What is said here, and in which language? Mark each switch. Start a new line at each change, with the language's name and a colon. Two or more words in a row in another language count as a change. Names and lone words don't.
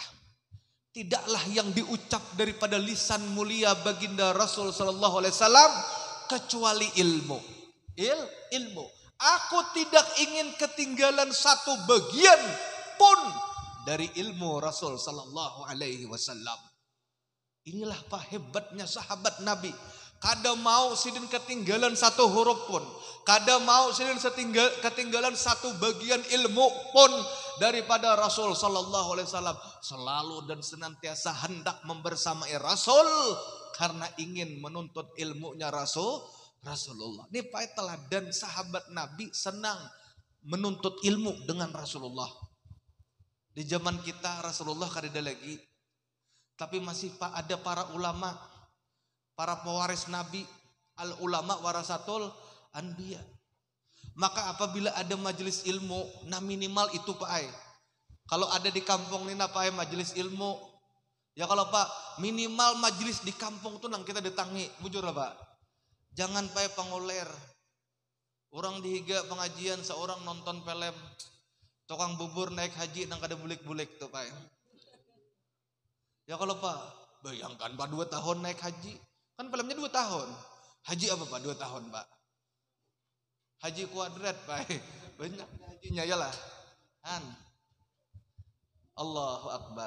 Indonesian: Tidaklah yang diucap daripada lisan mulia baginda Rasul
Arabic: صلى الله عليه وسلم
Indonesian: kecuali ilmu. Ilmu. Aku tidak ingin ketinggalan satu bagian pun dari ilmu Rasul
Arabic: صلى الله عليه وسلم.
Indonesian: Inilah Pak hebatnya sahabat Nabi.
Banjar: Kada mau sidin ketinggalan satu huruf pun. Kada mau sidin ketinggalan satu bagian ilmu pun daripada Rasul
Arabic: صلى الله عليه وسلم.
Indonesian: Selalu dan senantiasa hendak membersamai Rasul karena ingin menuntut ilmunya Rasulullah. Ini Pak teladan sahabat Nabi senang menuntut ilmu dengan Rasulullah.
Banjar: Di zaman kita Rasulullah kada ada lagi.
Indonesian: Tapi masih Pak ada para ulama, para pewaris Nabi,
Arabic: العلماء ورثة الأنبياء.
Banjar: Maka apabila ada majelis ilmu, nah minimal itu Pak Kalau ada di kampung ini Pak majelis ilmu, ya kalau Pak minimal majelis di kampung tuh nang kita ditangi, bujur lah Pak. Jangan Pak pangoler. Orang dihiga pengajian seorang nonton film, tukang bubur naik haji nang kada bulik-bulik tuh Pak.
Indonesian: Ya kalau Pak, bayangkan Pak 2 tahun naik haji, Kan filmnya 2 tahun. Haji apa Pak 2 tahun Pak? Haji kuadrat Pak. Banyak hajinya ya lah. Kan.
Arabic: الله أكبر.